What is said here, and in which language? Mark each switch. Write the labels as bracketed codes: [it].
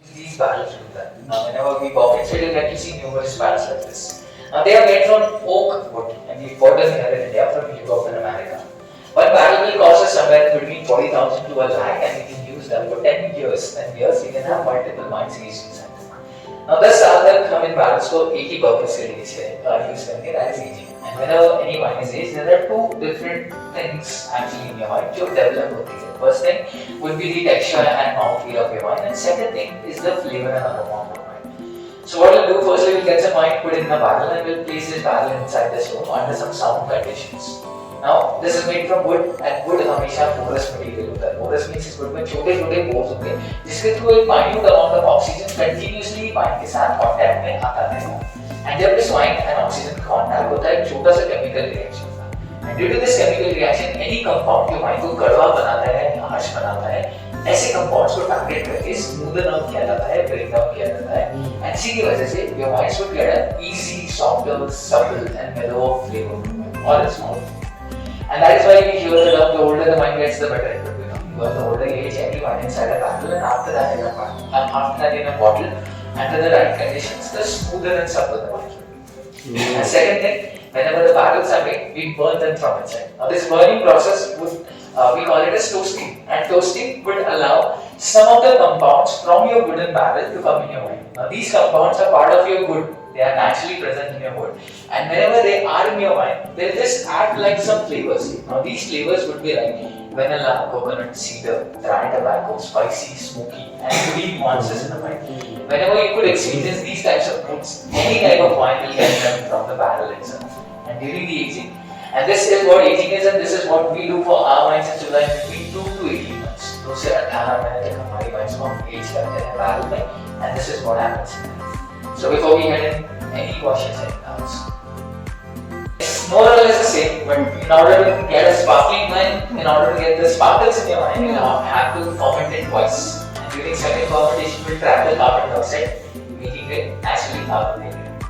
[en] we walk inside, you get to see numerous barrels like this. Now they are made from oak wood and we bought them here in India from Europe and America. One barrel will cost us somewhere between 40,000 to a lakh and we can use them for 10 years. 10 years we can have multiple wines aged inside them. [hi] Now the साल तक हम इन barrels को एक ही purpose के लिए use करेंगे, [en] that is aging. And whenever any wine is aged, there are two different things actually in your wine [hi] जो develop होती है. [en] First thing would be the texture and mouthfeel of your wine, and second thing is the flavor and aroma of the wine. So what we'll do first, we'll get some wine put in a barrel and we'll place this barrel inside the stove under some sound conditions. Now this is made from wood and wood [hi] हमेशा [en] porous material [hi] होता है. Porous means इस wood में छोटे-छोटे pores होते हैं जिसके through एक [en] minute amount of oxygen continuously [hi] wine के साथ contact में आता है. And जब इस [en] wine and oxygen contact [hi] होता है एक छोटा सा [en] chemical reaction [hi] होता है. [en] And due to this chemical reaction, any compound [hi] जो wine को कड़वा बनाता है या harsh बनाता है, ऐसे compounds को target करके smoothen out किया जाता है, [en] break down किया जाता है. And [hi] इसी की वजह से [en] your wines would get an easy, softer, supple and mellow flavor all its mouth. And that is why we hear the term, the older the wine gets, the better it will become. Because the older you age every wine inside a barrel, and after that in a bottle, under the right conditions, the smoother and supple the wine will be. And second thing, whenever the barrels are made, we burn them from inside. Now this burning process would, we call it as toasting. And toasting would allow some of the compounds from your wooden barrel to come in your wine. Now these compounds are part of your wood. They are naturally present in your wood, and whenever they are in your wine, they just act like some flavors. Now these flavors would be like vanilla, coconut, cedar, dry tobacco, spicy, smoky, and green nuances in the wine. Whenever you could experience these types of fruits, any type of wine will get them from the barrel itself. And during the aging, and this is what aging is, and this is what we do for our wines in July between 2 to 18 months. [hi] 2 से 18 महीने तक हमारी wines को हम age करते हैं barrel में, [en] and this is what happens. So before we head in, any questions and doubts? It's more or less the same, but in order to get a sparkling wine, in order to get the sparkles in your wine, you have to ferment it twice. And during second fermentation, we'll trap the carbon dioxide, making it naturally carbonated.